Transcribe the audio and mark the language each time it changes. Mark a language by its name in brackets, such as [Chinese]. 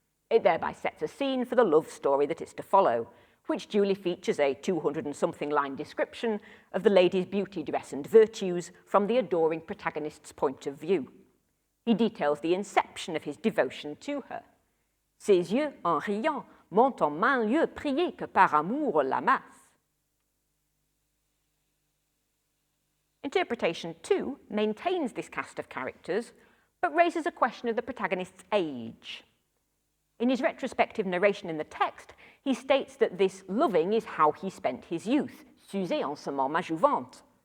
[English] It thereby sets a scene for the love story that is to follow, which duly features a 200-and-something line description of the lady's beauty, dress, and virtues from the adoring protagonist's point of view. He details the inception of his devotion to her. [French] Ses yeux, en riant, m'ont en maint lieu prié que par amour l'amasse. [English] Interpretation 2 maintains this cast of characters, but raises a question of the protagonist's age. In his retrospective narration in the text, he states that this loving is how he spent his youth, [French] s'user en semant ma jouvence.